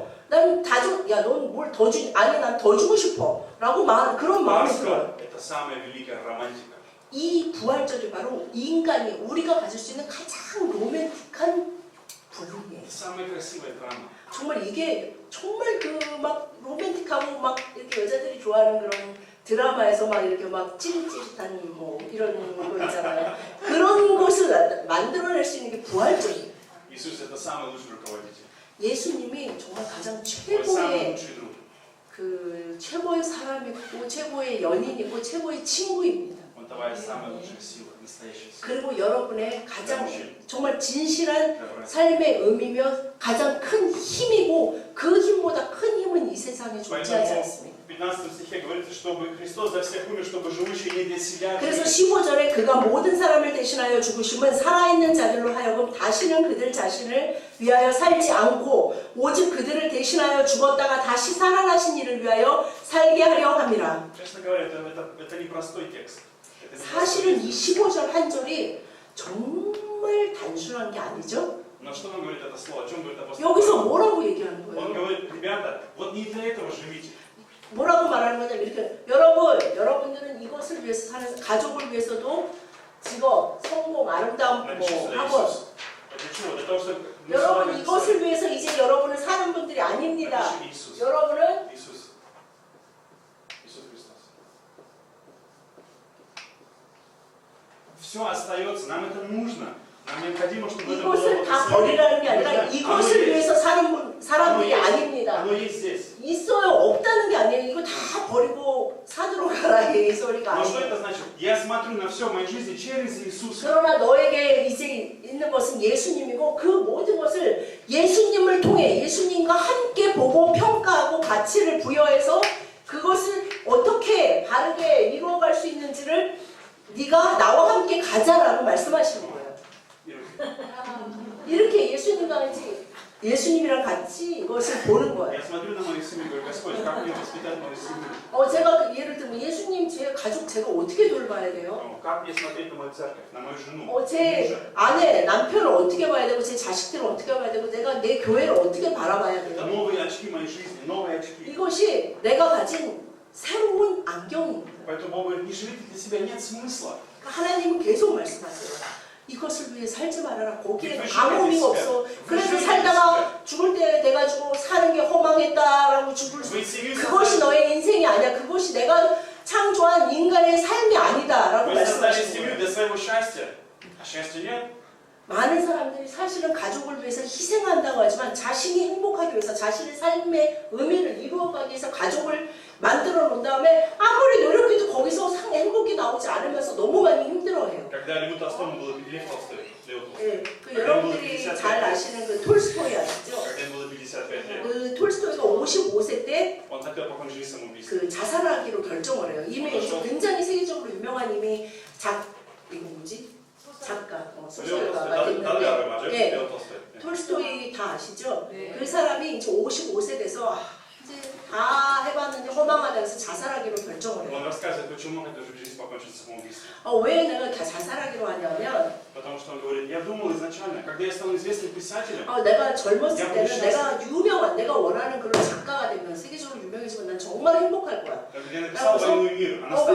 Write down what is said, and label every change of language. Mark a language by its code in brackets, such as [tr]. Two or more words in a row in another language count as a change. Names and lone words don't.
[ko] 난 다 줘. 야, 넌 뭘 더 주? 아니, 난 더 주고 싶어. 라고 그런 마음이 들어요. [ru] Это самая великая романтика. [ko] 이 부활절이 바로 인간이 우리가 가질 수 있는 가장 로맨틱한 부분이에요. [ru] Это самая красивая драма. [ko] 정말 이게 정말 그 막 로맨틱하고 막 이렇게 여자들이 좋아하는 그런 드라마에서 막 이렇게 막 찌릿찌릿한 뭐 이런 거 있잖아요. 그런 것을 만들어낼 수 있는 게 부활절이에요. [ru] Иисус это самый лучший руководитель. [ko] 예수님이 정말 가장 [ru] Мой самый [ko] 최고의 [ru] лучший друг. [ko] 최고의 사람이고 최고의 연인이고 최고의 친구입니다. [ru] Он твоя самая лучшая сила, настоящая сила. [ko] 그리고 여러분의 가장 정말 진실한 삶의 의미며 가장 큰 힘이고 그 힘보다 큰 힘은 이 세상에 존재하지 않습니다. [ru] В 15 стихе говорится, чтобы Христос за всех умер, чтобы живущие не для себя. [ko] 그래서 15절에 그가 모든 사람을 대신하여 죽으심은 살아있는 자들로 하여금 다시는 그들 자신을 위하여 살지 않고 오직 그들을 대신하여 죽었다가 다시 살아나신 이를 위하여 살게 하려 함이라. [ru] Честно говоря, это непростой текст. [ko] 사실은 이 15절 한 절이 정말 단순한 게 아니죠. [ru] Но что нам говорит это слово? О чем говорит апостол? [ko] 여기서 뭐라고 얘기하는 [ru] Он [ko] 거예요? [ru] говорит, ребята, вот не для этого живите. [ko] 뭐라고 말하는 거냐면 이렇게 여러분들은 이것을 위해서 사는 가족을 위해서도 직업, 성공, 아름다움, 뭐 학원 [ru] Для чего? Для того, чтобы мы с [ko] 여러분 [ru] вами [ko] 이것을 위해서 이제 여러분은 사는 분들이 아닙니다. [ru] напиши Иисус. [ko] 여러분은 [ru] Иисус. Иисус Христос. Все остается, нам это нужно. Нам необходимо, чтобы это было [ko] 이것을 다 버리라는 게 아니라 이것을 위해서 사는 사람들이 아닙니다. [ru] Оно есть здесь. [ko] 있어요. 없다는 게 아니에요. 이거 다 버리고 사도록 가라 이 소리가 [ru] Но что [ko] 아니에요. [ru] это значит? Я смотрю на все в моей жизни через Иисуса. [ko] 그러나 너에게 이제 있는 것은 예수님이고 그 모든 것을 예수님을 통해 예수님과 함께 보고 평가하고 가치를 부여해서 그것을 어떻게 바르게 이루어갈 수 있는지를 네가 나와 함께 가자라고 말씀하시는 거예요. 이렇게 예수님이랑 같이 이것을 보는 거예요. [ru] Я смотрю на мою семью и говорю, Господь, как мне воспитать мою семью? [ko] 제가 예를 들면 예수님 제 가족 제가 어떻게 돌봐야 돼요? [ru] Как мне смотреть на мою церковь, на мою жену? [ko] 제 아내, 남편을 어떻게 봐야 되고 제 자식들을 어떻게 봐야 되고 내가 내 교회를 어떻게 바라봐야 [ru] Это [ko] 돼요? [ru] новые очки моей жизни, новые очки. [ko] 이것이 내가 가진 새로운 안경입니다. [ru] Поэтому Бог говорит, не живите для себя, нет смысла. [ko] 하나님은 계속 말씀하세요. 이것을 위해 살지 말아라. 거기에 아무 의미가 없어. 그래서 살다가 죽을 때 돼가지고 사는 게 허망했다라고 죽을 수. 그것이 너의 인생이 아니야. 그것이 내가 창조한 인간의 삶이 아니다라고 [ru] Вы создали [ko] 말씀하시는 [ru] семью [ko] 거예요. [ru] для своего счастья, а счастья нет. [ko] 많은 사람들이 사실은 가족을 위해서 희생한다고 하지만 자신이 행복하기 위해서 자신의 삶의 의미를 이루어가기 위해서 가족을 만들어 놓은 다음에 아무리 노력해도 거기서 행복이 나오지 않으면서 너무 많이 힘들어해요. [ru] Когда Льву Толстому было Лев Толстой, Лев Толстой, [ko] 네, 그 여러분들이 잘 아시는 그 톨스토이 아시죠? [ru] когда ему было 55 лет, [ko] 그 톨스토이가 55세 때 [ru] он хотел покончить жизнь самоубийством. [ko] 그 자살하기로 결정을 해요. 이미 굉장히 세계적으로 유명한 이미 이거 뭐지? 작가, Лев 소설가가 [ru] Толстой, Долгавый [ko] 됐는데 [ru] мальчик, [ko] 네. Лев Толстой. 톨스토이 다 아시죠? 네. 그 사람이 이제 55세 돼서 이제 다 해봤는데 허망하다면서 자살하기로 결정을 해요. [ru] Он рассказывает, почему он эту жизнь покончил самоубийством. [ko] 왜 내가 자살하기로 하냐면 [ru] Потому что он говорит, я думал изначально, когда я стану известным писателем, [ko] 내가 젊었을 때는 내가 유명한, 내가 원하는 그런 작가가 되면 세계적으로 유명해지면 난 정말 행복할 거야. [ru] когда я написал «Войну и мир», она стала